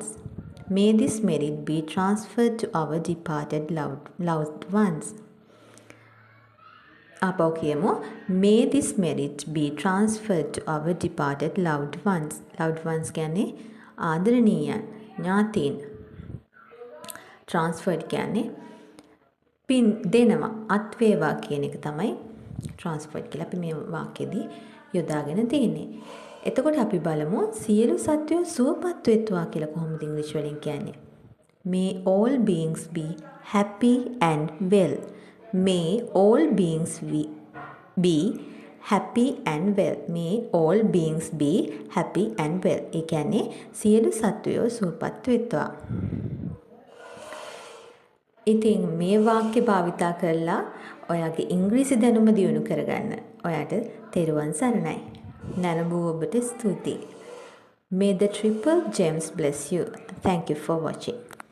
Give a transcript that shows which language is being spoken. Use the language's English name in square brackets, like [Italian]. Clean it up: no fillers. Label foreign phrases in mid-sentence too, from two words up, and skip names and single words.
[English] May this merit be transferred to our departed loved ones. [Sinhala] අපෝ කියමු [English] May this merit be transferred to our departed loved ones. Loved ones [Sinhala] කියන්නේ ආදරණීයන් ඥාතීන්. transferred කියන්නේ පින් දෙනවා අත් වේවා කියන එක තමයි transferred කියලා අපි මේ වාක්‍යෙදී යොදාගෙන තියෙන්නේ. එතකොට අපි බලමු සියලු සත්වයෝ සුවපත් වෙත්වා කියලා කොහොමද ඉංග්‍රීසි වලින් කියන්නේ? [English] May all beings be happy and well. May all beings be happy and well. May all beings be happy and well. [Sinhala] ඒ කියන්නේ සියලු සත්වයෝ සුවපත් වෙත්වා. ඉතින් මේ වාක්‍ය භාවිතා කරලා ඔයාගේ ඉංග්‍රීසි දැනුම දියුණු කරගන්න. ඔයාට තෙරුවන් සරණයි. නැරඹූ ඔබට ස්තුතියි. [English] May the triple gems bless you. Thank you for watching.